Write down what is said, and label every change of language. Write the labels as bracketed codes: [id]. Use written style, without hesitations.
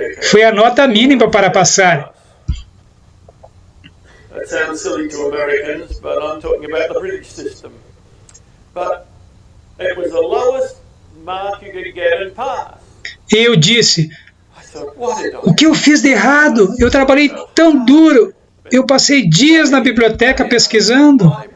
[pt] Foi a nota mínima para passar. [en] That sounds silly to Americans, but I'm talking about the British system. But it was the lowest mark you could get and pass. [pt] Eu disse, o que eu fiz de errado? Eu trabalhei tão duro. Eu passei dias na biblioteca pesquisando.